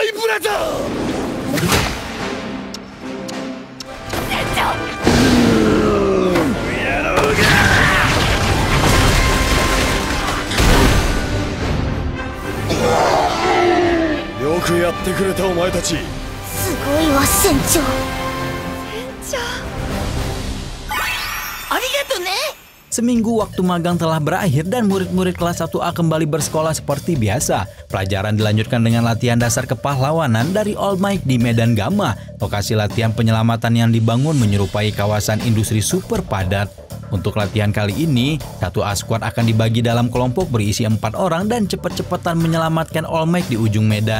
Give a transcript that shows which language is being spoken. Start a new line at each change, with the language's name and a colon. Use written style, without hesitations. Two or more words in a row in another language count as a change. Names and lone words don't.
Japanese: よくやってくれたお前たち。すごいわ船長。ありがとね。
Indonesian: Seminggu waktu magang telah berakhir dan murid-murid kelas 1A kembali bersekolah seperti biasa. Pelajaran dilanjutkan dengan latihan dasar kepahlawanan dari All Might di Medan Gamma. Lokasi latihan penyelamatan yang dibangun menyerupai kawasan industri super padat. Untuk latihan kali ini, 1A Squad akan dibagi dalam kelompok berisi 4 orang dan cepat-cepatan menyelamatkan All Might di ujung medan.